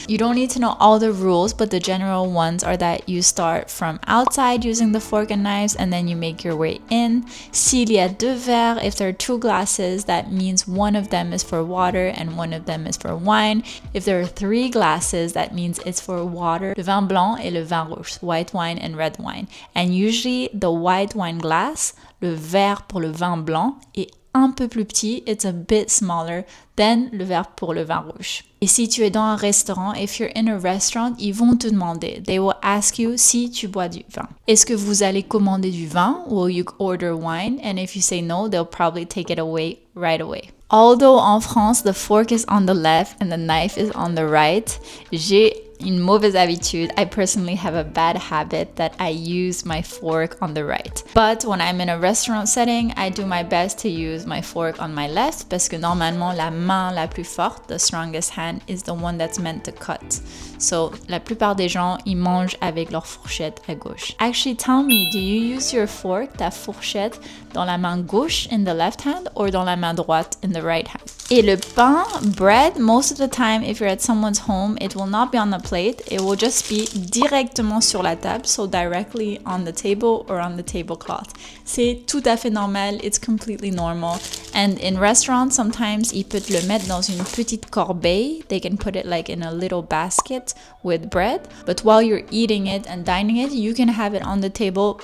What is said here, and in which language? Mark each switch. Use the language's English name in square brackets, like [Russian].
[English] You don't need to know all the rules, but the general ones are that you start from outside using the fork and knives and then you make your way in. [French] S'il y a deux verres, [English] if there are two glasses, that means one of them is for water and one of them is for wine. If there are three glasses, that means it's for water, [French] le vin blanc et le vin rouge, [English] white wine and red wine. And usually the white wine glass, [French] le verre pour le vin blanc, est un peu plus petit, [English] it's a bit smaller than [French] le verre pour le vin rouge. Et si tu es dans un restaurant, [English] if you're in a restaurant, [French] ils vont te demander, [English] they will ask you [French] si tu bois du vin. Est-ce que vous allez commander du vin? [English] Will you order wine? And if you say no, they'll probably take it away right away. Although en France, the fork is on the left and the knife is on the right, [French] j'ai une mauvaise habitude. [English] I personally have a bad habit that I use my fork on the right. But when I'm in a restaurant setting, I do my best to use my fork on my left [French] parce que normalement la main la plus forte, [English] the strongest hand, is the one that's meant to cut. [French] So la plupart des gens, ils mangent avec leur fourchette à gauche. [English] Actually, tell me, do you use your fork, [French] ta fourchette, dans la main gauche [English] in the left hand or [French] dans la main droite [English] in the right hand? [French] Et le pain, [English] bread, most of the time, if you're at someone's home, it will not be on the plate. It will just be [French] directement sur la table, [English] so directly on the table or on the tablecloth. [French] C'est tout à fait normal. [English] It's completely normal. And in restaurants, sometimes [French] ils peuvent le mettre dans une petite corbeille. [English] They can put it like in a little basket with bread. But while you're eating it and dining it, you can have it on the table.